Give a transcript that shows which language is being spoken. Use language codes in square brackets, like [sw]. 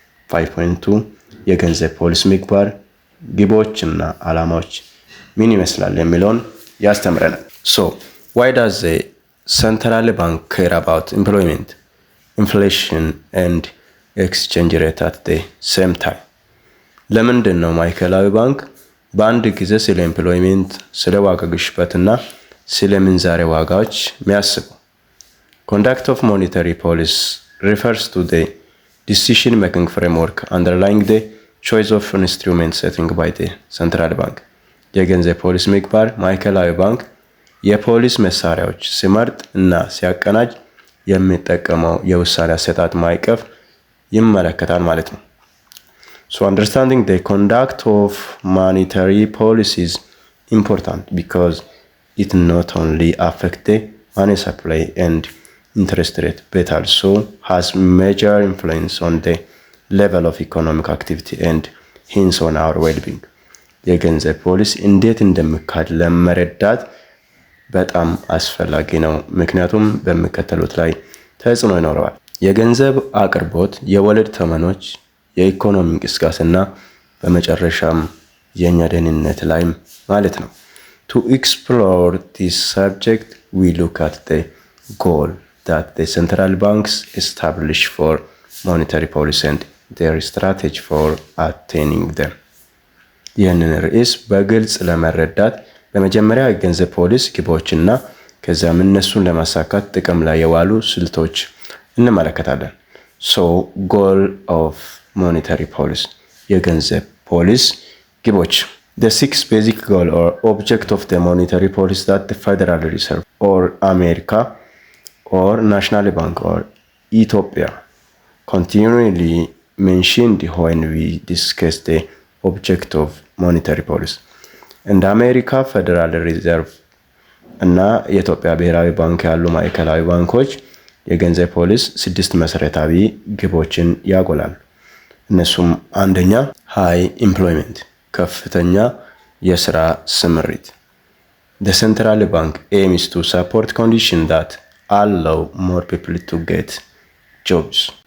[am] 5.2 የገንዘብ ፖሊሲ ምግባር ግቦችና ዓላማዎች ምን ይመስላል የሚለውን ያስተምረናል። [en] So why does the central bank care about employment, inflation and exchange rate at the same time? [am] ለምንድን ነው ማዕከላዊ ባንክ በአንድ ጊዜ ስለ ኤምፕሎይመንት፣ ስለ ዋጋ ግሽበትና ስለ ምንዛሬ ዋጋዎች የሚያስበው? [en] Conduct of monetary policy refers to the decision-making framework underlying the choice of instrument setting by the central bank. [am] የገንዘብ ፖሊሲ ምግባር ማዕከላዊ ባንክ የፖሊሲ መሳሪያዎች ሲመርጥ እና ሲያቀናጅ የሚጠቀመው የውሳኔ አሰጣጥ ማዕቀፍ ይመለከታል ማለት ነው። [en] So understanding the conduct of monetary policy is important because it not only affects the money supply and interest rate, but also has major influence on the level of economic activity and hence on our well-being. [am] የገንዘብ ፖሊሲ እንዴት እንደሚካሄድ ለመረዳት በጣም አስፈላጊ ነው፣ ምክንያቱም በሚከተሉት ላይ ተጽዕኖ ይኖረዋል። የገንዘብ አቅርቦት፣ የወለድ ተመኖች፣ የኢኮኖሚ እንቅስቃሴና በመጨረሻም የኛ ደህንነት ላይ ማለት ነው። [en] To explore this subject, we look at the goal that the central banks establish for monetary policy and their strategy for attaining them. [am] ይህንን ርዕስ በግልጽ ለመረዳት በመጀመሪያ የገንዘብ ፖሊሲ ግቦችና ከዚያም እነሱን ለማሳካት ጥቅም ላይ የዋሉ ስልቶች እንመለከታለን። [en] So goal of monetary policy, [am] የገንዘብ ፖሊሲ ግቦች. [en] The six basic goal or object of the monetary policy that the Federal Reserve or America or National Bank or Ethiopia continually mentioned when we discuss the object of monetary policy. [am] እንደ አሜሪካ ፌደራል ሪዘርቭ እና የኢትዮጵያ ብሔራዊ ባንክ ያሉ ማዕከላዊ ባንኮች የገንዘብ ፖሊሲ ስድስት መሰረታዊ ግቦችን ያጎላሉ። እነሱም አንደኛ [en] high employment፣ [am] ከፍተኛ የስራ ስምሪት። [en] The central bank aims to support conditions that allow more people to get jobs.